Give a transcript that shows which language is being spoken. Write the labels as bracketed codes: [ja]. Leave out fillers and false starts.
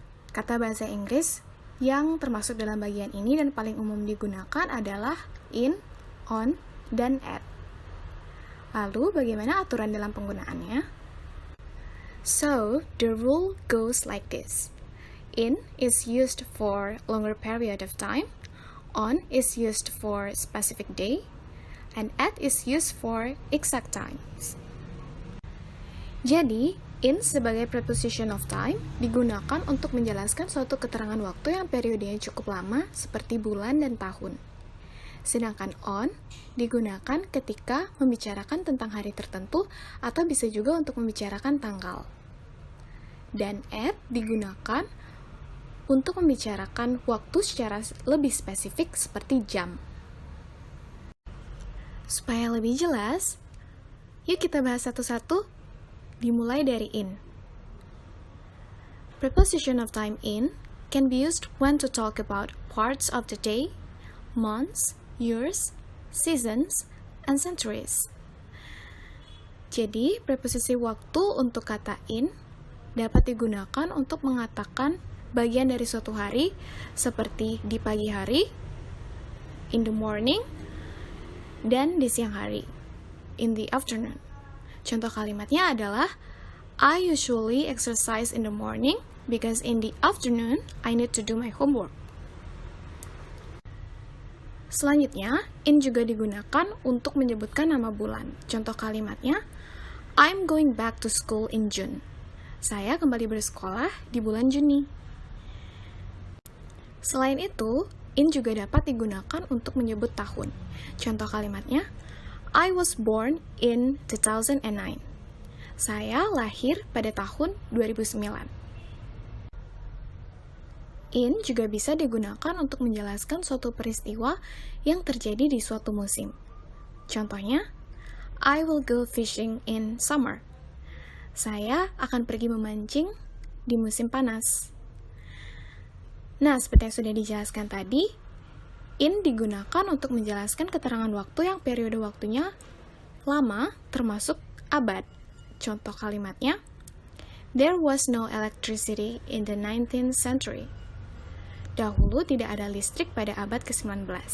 [id] Kata bahasa Inggris yang termasuk dalam bagian ini dan paling umum digunakan adalah in, on, dan at. Lalu, bagaimana aturan dalam penggunaannya? [en] So, the rule goes like this. In is used for longer period of time, on is used for specific day, and at is used for exact times. [id] Jadi, in sebagai preposition of time digunakan untuk menjelaskan suatu keterangan waktu yang periodenya cukup lama seperti bulan dan tahun. Sedangkan on digunakan ketika membicarakan tentang hari tertentu atau bisa juga untuk membicarakan tanggal. Dan at digunakan untuk membicarakan waktu secara lebih spesifik seperti jam. Supaya lebih jelas, yuk kita bahas satu-satu. Dimulai dari in. [en] Preposition of time in can be used when to talk about parts of the day, months, years, seasons, and centuries. [id] Jadi, preposisi waktu untuk kata in dapat digunakan untuk mengatakan bagian dari suatu hari seperti di pagi hari, [en] in the morning, [id] dan di siang hari, [en] in the afternoon. [id] Contoh kalimatnya adalah [en] I usually exercise in the morning because in the afternoon I need to do my homework. [id] Selanjutnya, in juga digunakan untuk menyebutkan nama bulan. Contoh kalimatnya [en] I'm going back to school in June. [id] Saya kembali bersekolah di bulan Juni. Selain itu, in juga dapat digunakan untuk menyebut tahun. Contoh kalimatnya [en] I was born in 2009. [id] Saya lahir pada tahun 2009. In juga bisa digunakan untuk menjelaskan suatu peristiwa yang terjadi di suatu musim. Contohnya, [en] I will go fishing in summer. [id] Saya akan pergi memancing di musim panas. Nah, seperti yang sudah dijelaskan tadi, in digunakan untuk menjelaskan keterangan waktu yang periode waktunya lama, termasuk abad. Contoh kalimatnya, [en] there was no electricity in the 19th century. [id] Dahulu tidak ada listrik pada abad ke-19.